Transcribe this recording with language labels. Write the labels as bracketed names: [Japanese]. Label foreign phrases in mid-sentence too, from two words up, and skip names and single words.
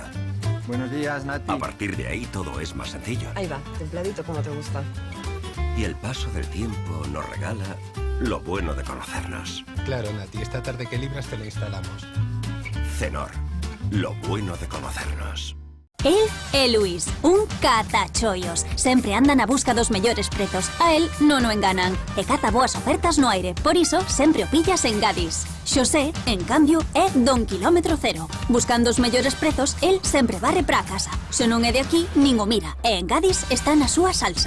[Spanish] Buenos días, Nati. A partir de ahí todo es más sencillo. Ahí va, templadito como te gusta. Y el paso del tiempo nos regala lo bueno de conocernos. Claro, Nati, esta tarde que libras te lo instalamos. Cenor, lo bueno de conocernos. [Galician] El é Luís, un catachollos. Sempre anda na busca dos mellores prezos. A él non o enganan. E caza boas ofertas no aire. Por iso, sempre o pillas en Gadis. Xosé, en cambio, é don kilómetro cero. Buscando os mellores prezos, el sempre barre pra casa. Se non é de aquí, nin o mira. E en Gadis está na súa salsa.